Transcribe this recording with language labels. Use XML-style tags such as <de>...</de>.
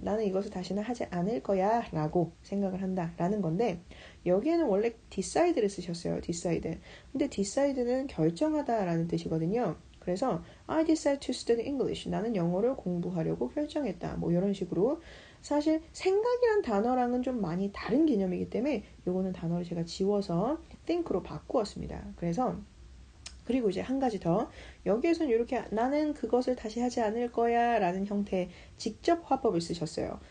<ko>나는 이것을 다시는 하지 않을 거야 라고 생각을 한다 라는 건데 여기에는 원래 decide를 쓰셨어요.</ko> <en>decide.</en> <ko>근데 decide는 결정하다 라는 뜻이거든요. 그래서</ko> <en>I decide to study English.</en> <ko>나는 영어를 공부하려고 결정했다. 뭐 이런 식으로 사실 생각이란 단어랑은 좀 많이 다른 개념이기 때문에 요거는 단어를 제가 지워서 think로 바꾸었습니다. 그리고 이제 한 가지 더 여기에서는 이렇게 나는 그것을 다시 하지 않을 거야 라는 형태의 직접 화법을 쓰셨어요.</ko>